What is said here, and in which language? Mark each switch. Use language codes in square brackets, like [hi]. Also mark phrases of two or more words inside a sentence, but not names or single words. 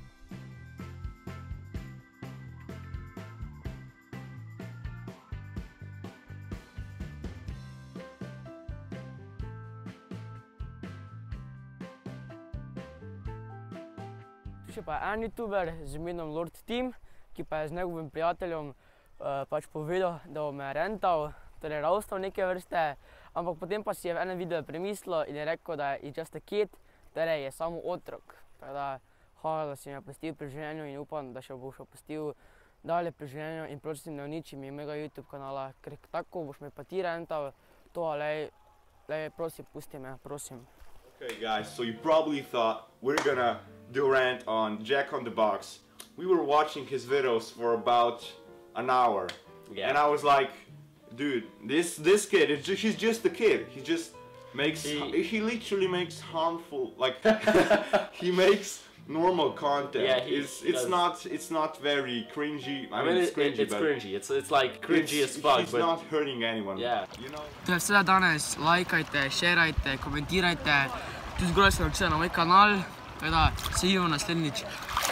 [sl] Tu še pa je en youtuber z imenom Lord Team, ki pa je z njegovim prijateljem pač povedal, da bo me rental, torej ravstal neke vrste, ampak potem pa si je v enem videu premislil in je rekel, da je [en] just a kid, [sl] torej je samo otrok. Tako da hvala, da si me pustil pri življenju in upam, da še boš pustil dalje pri življenju in prosim, ne uniči mi mojega YouTube kanala, ker tako boš me pa ti rental, to lej, prosim, pusti me, prosim. [en] Okay guys, so you probably thought we're gonna do a rant on Jack on the Box. We were watching his videos for about an hour, and I was like, dude, this kid, he's just a kid. He just makes, he literally makes harmful, like, he makes normal content. Yeah, it's not very cringy. I mean, it's cringy, it's cringy. It's like cringy as fuck. He's not hurting anyone. Yeah. You know. [sl] To je vse danes, lajkajte, šerajte, komentirajte, tudi zgoraj se naročite na moj kanal, tako da se vidimo naslednjič.